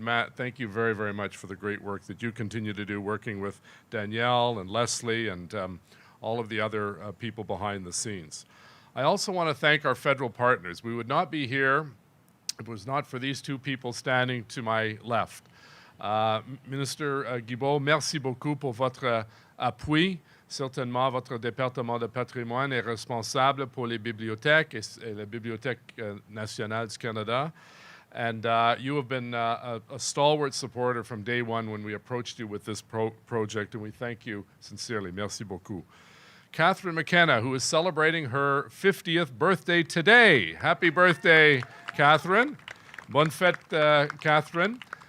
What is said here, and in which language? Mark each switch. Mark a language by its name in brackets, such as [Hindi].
[English] Matt, thank you very, very much for the great work that you continue to do, working with Danielle and Leslie and all of the other people behind the scenes. I also want to thank our federal partners. We would not be here if it was not for these two people standing to my left. [French] Minister Guilbeault, merci beaucoup pour votre appui. Certainement, votre département de patrimoine est responsable pour les bibliothèques et la Bibliothèque nationale du Canada. [English] And you have been a stalwart supporter from day one when we approached you with this project, and we thank you sincerely. [French] Merci beaucoup. [English] Catherine McKenna, who is celebrating her 50th birthday today. Happy birthday, Catherine. [French] Bonne fête, Catherine.